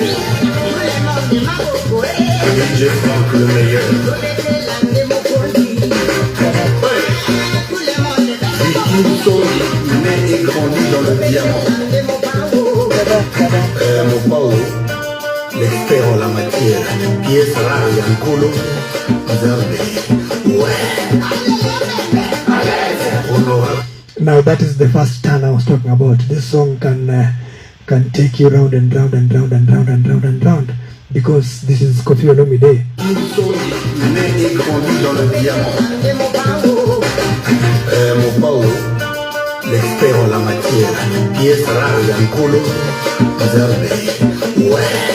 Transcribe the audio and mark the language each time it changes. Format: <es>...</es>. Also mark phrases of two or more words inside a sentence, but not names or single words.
<fr>DJ Frank le meilleur Victor né et grandi dans le diamant Mopao l'expert en la matière pièce rare</fr> <ln>yankolo nzambe</ln> <fr>ouais.</fr> <en>Now that is the first turn I was talking about. This song can take you round and round and round and round and round and round, because this is Kofi Olomide.</en> <fr>Mopao, l'expert en la matière, pièce rare</fr> <ln>yankolo, nzambe,</ln> <fr>ouais.</fr>